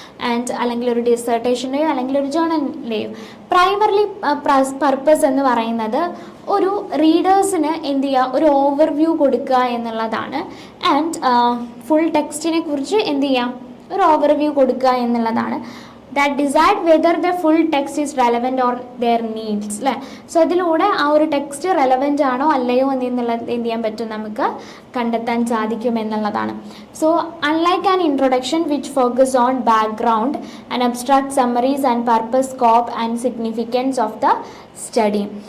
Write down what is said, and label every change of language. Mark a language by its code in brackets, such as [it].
[ml] And അല്ലെങ്കിൽ ഒരു ഡിസർട്ടേഷൻ്റെയോ അല്ലെങ്കിൽ ഒരു ജേർണലിൻ്റെയോ പ്രൈമറിലി പർപ്പസ് എന്ന് പറയുന്നത് ഒരു റീഡേഴ്സിന് എന്ത് ചെയ്യുക, ഒരു ഓവർവ്യൂ കൊടുക്കുക എന്നുള്ളതാണ്. ആൻഡ് ഫുൾ ടെക്സ്റ്റിനെ കുറിച്ച് എന്ത് ചെയ്യാം, ഒരു ഓവർവ്യൂ കൊടുക്കുക എന്നുള്ളതാണ്. [en] that decide whether the full text is relevant or their needs അല്ലേ. [ml] സോ അതിലൂടെ ആ ഒരു ടെക്സ്റ്റ് റെലവൻ്റ് ആണോ അല്ലയോ എന്നുള്ളത് എന്ത് ചെയ്യാൻ പറ്റും, നമുക്ക് കണ്ടെത്താൻ സാധിക്കും എന്നുള്ളതാണ്. [en] So unlike an introduction which focus on background and abstract summaries and purpose, scope and significance of the study.